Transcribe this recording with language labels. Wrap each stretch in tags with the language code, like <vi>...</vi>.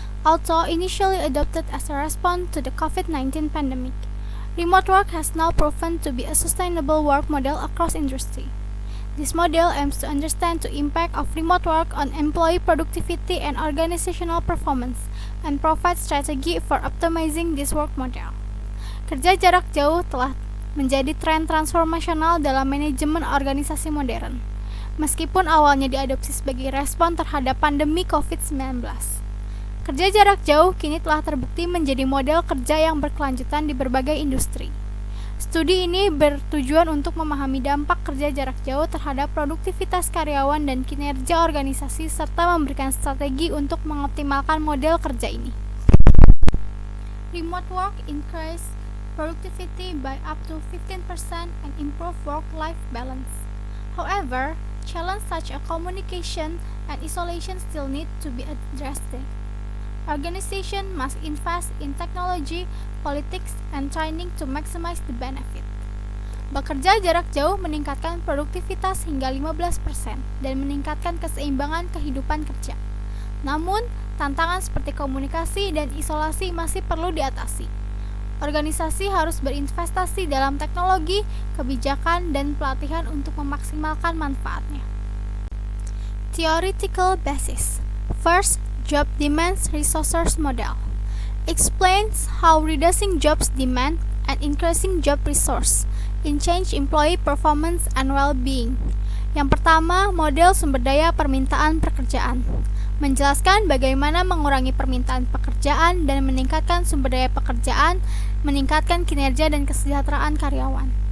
<en>Although initially adopted as a response to the COVID-19 pandemic, remote work has now proven to be a sustainable work model across industry. This model aims to understand the impact of remote work on employee productivity and organizational performance and provide strategy for optimizing this work model.</en> <id>Kerja jarak jauh telah menjadi tren transformasional dalam manajemen organisasi modern, meskipun awalnya diadopsi sebagai respon terhadap pandemi COVID-19. Kerja jarak jauh kini telah terbukti menjadi model kerja yang berkelanjutan di berbagai industri. Studi ini bertujuan untuk memahami dampak kerja jarak jauh terhadap produktivitas karyawan dan kinerja organisasi serta memberikan strategi untuk mengoptimalkan model kerja ini.</id> <en>Remote work increase productivity by up to 15% and improve work-life balance. However, challenges such as communication and isolation still need to be addressed. Organizations must invest in technology, politics, and training to maximize the benefit.</en> <id>Bekerja jarak jauh meningkatkan produktivitas hingga 15% dan meningkatkan keseimbangan kehidupan kerja. Namun, tantangan seperti komunikasi dan isolasi masih perlu diatasi. Organisasi harus berinvestasi dalam teknologi, kebijakan, dan pelatihan untuk memaksimalkan manfaatnya.</id> <en>Theoretical basis. First, job demands resources model explains how reducing jobs demand and increasing job resource in change employee performance and well-being.</en> <id>Yang pertama, model sumber daya permintaan pekerjaan menjelaskan bagaimana mengurangi permintaan pekerjaan dan meningkatkan sumber daya pekerjaan, meningkatkan kinerja dan kesejahteraan karyawan.</id>